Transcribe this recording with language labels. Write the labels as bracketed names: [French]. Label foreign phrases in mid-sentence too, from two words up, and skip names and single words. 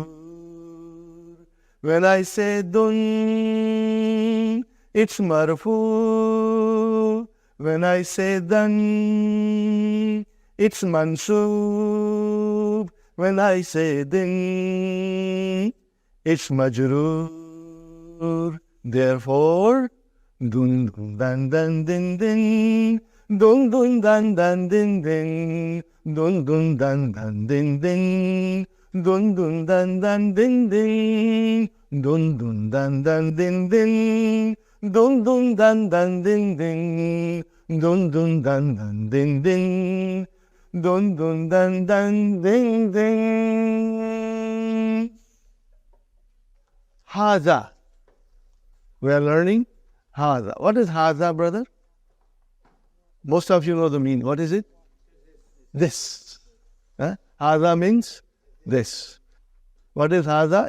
[English] When I say dun, it's marfu. When I say dan, it's mansub. When I say din, it's majrur. Therefore, dun dun dan dan din din, dun dun dan dan din din, dun dun dan dan din din, dun dun dan dan din din, dun dun dan dan din din, dun dun dan dan din din, dun dun dan dan din din, dun dun dan dan din din. Hatha. We are learning Hatha. What is Hatha, brother? Most of you know the meaning. What is it? This. Hatha means this. What is Hatha?